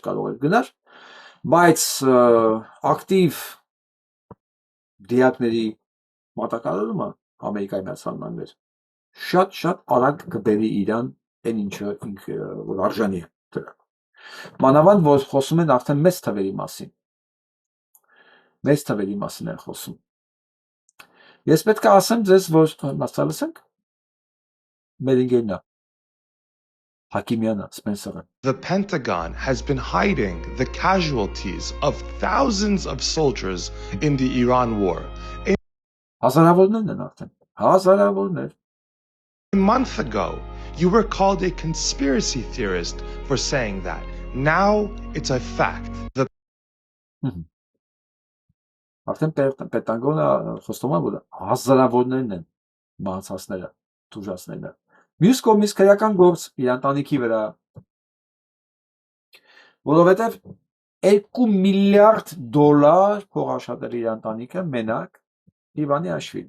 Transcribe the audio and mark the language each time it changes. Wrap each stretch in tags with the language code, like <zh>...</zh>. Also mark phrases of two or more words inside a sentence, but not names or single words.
<hy>կարող է գնար, բայց ակտիվ դիակների մատակարարումը Ամերիկայի Միացյալ Նահանգներ շատ արագ կբերի իրան այն ինչը ինքը որ արժանի է դրա։ Մանավանդ որ խոսում են արդեն մեծ թվերի մասին։ Մեծ թվերի մասին են խոսում։ Ես պետք է ասեմ ձեզ, որ մասալսենք մեր ընկերն է Հակիմյանը, Սպենսերը։</hy> <en>The Pentagon has been hiding the casualties of thousands of soldiers in the Iran war.</en> <hy>Հազարավորներն են արդեն, հազարավորներ։</hy> <en>A month ago, you were called a conspiracy theorist for saying that. Now it's a fact.</en> <hy>Արդեն Պենտագոնը խոստում է, որ հազարավորներն են մահացածները, տուժածները։ Մյուս կողմից քրեական գործ իր ընտանիքի վրա, որովհետև $2 միլիարդ փող աշխատել իր ընտանիքը մենակ Իվանի Աշվին,</hy>